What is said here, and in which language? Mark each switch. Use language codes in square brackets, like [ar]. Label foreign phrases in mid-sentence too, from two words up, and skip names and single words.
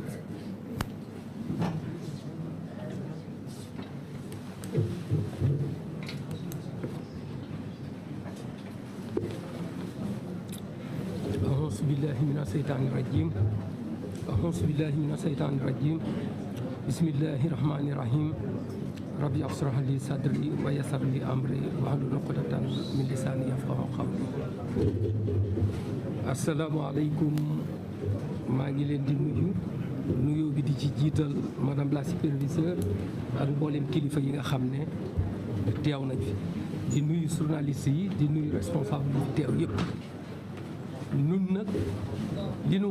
[ar] أعوذ بالله من الشيطان الرجيم أعوذ بالله من الشيطان الرجيم بسم الله الرحمن الرحيم ربي اشرح لي صدري ويسر لي أمري واحلل عقدة من لساني يفقهوا قولي السلام عليكم [wo] maa ngi leen di nuyoo bi di ci jiital [fr] madame la superviseure [wo] ak mboolem kilifa yi nga xam ne teew nañ fi di nuyu journaliste yi di nuyu responsable yi teew yëpp nun nag li nu